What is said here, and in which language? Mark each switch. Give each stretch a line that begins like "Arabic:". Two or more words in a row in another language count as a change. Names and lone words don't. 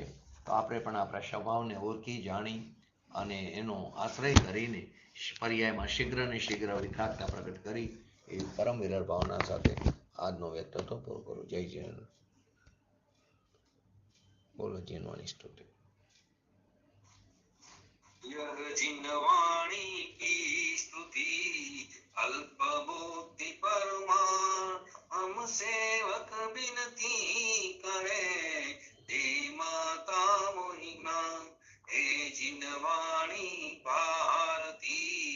Gujarati: તો આપણે પણ આપણા સ્વભાવને ઓળખી જાણી અને એનો આશ્રય કરીને પર્યાયમાં શીઘ્ર ને શીઘ્ર વિખારતા પ્રગટ કરી એવી પરમ વિરલ ભાવના સાથે આજનો વ્યક્તિત્વ પૂરો કરું. જય જયન. બોલો જીનવાણી સ્તુતિ.
Hindi: यह जिनवाणी की स्तुति अल्प बुद्धि परमाण हम सेवक बिनती करे दे माता मोहि ज्ञान हे जिनवाणी भारती